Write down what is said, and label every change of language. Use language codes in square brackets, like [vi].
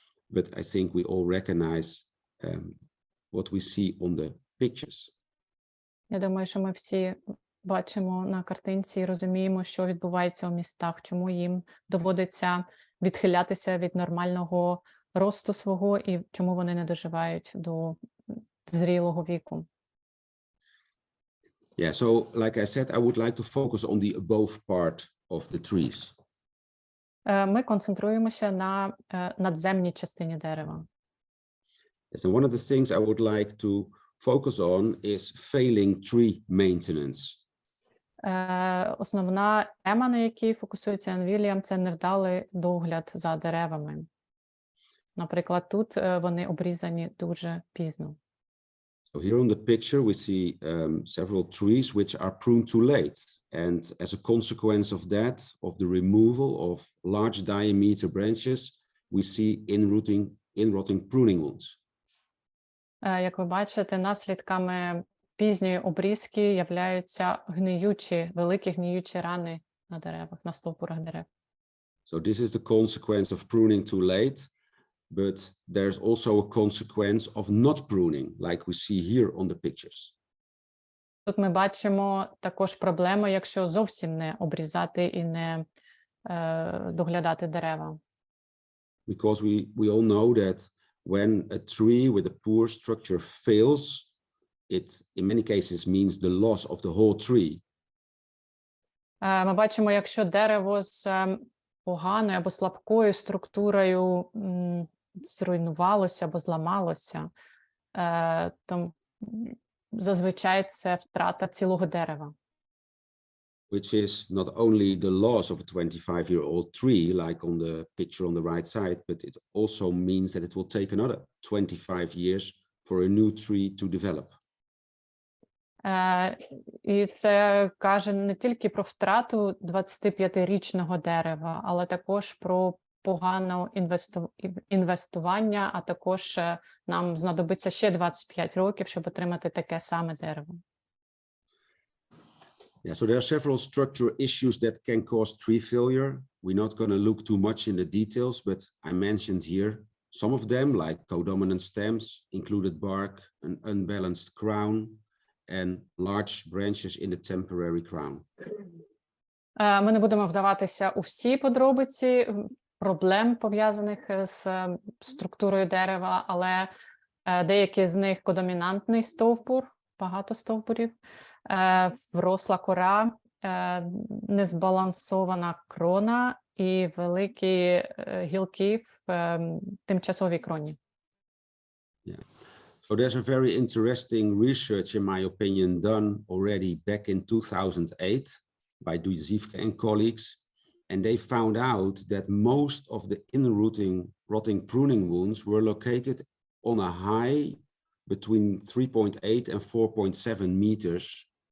[en] But I think we all recognize what we see on the pictures. [uk] Я думаю, що ми всі бачимо на картинці і розуміємо, що відбувається у містах, чому їм доводиться відхилятися від нормального росту свого і чому вони не доживають до зрілого віку. [en] Yeah, so like I said, I would like to focus on the above part of the trees. [uk] Ми концентруємося на надземній частині дерева. [en] Yes, and one of the things I would like to focus on is failing tree maintenance. [uk] Основна тема, на якій фокусується Ян Вільям, це невдалий догляд за деревами. Наприклад, тут вони обрізані дуже пізно. [en] So here on the picture, we see several trees which are pruned too late. And as a consequence of that, of the removal of large diameter branches, we see in-rotting pruning wounds. [uk] Як ви бачите, наслідками пізньої обрізки являються великі гниючі рани на деревах, на стовбурах дерев. [en] So this is the consequence of pruning too late, but there's also a consequence of not pruning, like we see here on the pictures. [uk] Тут ми бачимо також проблему, якщо зовсім не обрізати і не доглядати дерева. [en] Because we all know that when a tree with a poor structure fails, it in many cases means the loss of the whole tree. [uk] Ми бачимо, якщо дерево з поганою або слабкою структурою зруйнувалося або зламалося, то зазвичай це втрата цілого дерева. [en] Which is not only the loss of a 25-year-old tree, like on the picture on the right side, but it also means that it will take another 25 years for a new tree to develop. [uk] І це каже не тільки про втрату 25-річного дерева, але також про погане інвестування, а також нам знадобиться ще 25 років, щоб отримати таке саме дерево. [en] Yeah, so there are several structural issues that can cause tree failure. We're not going to look too much in the details, but I mentioned here some of them, like codominant stems, included bark, an unbalanced crown, and large branches in the temporary crown. [uk] Ми не будемо вдаватися у всі подробиці проблем, пов'язаних з структурою дерева, але деякі з них кодомінантний стовбур, багато стовбурів, вросла кора, незбалансована крона і великі гілки в тимчасовій кроні. Yeah. [en] So there's a very interesting research, in my opinion, done already back in 2008 by Duzivka and colleagues, and they found out that most of the rotting pruning wounds were located on a high between 3.8 and 4.7 meters.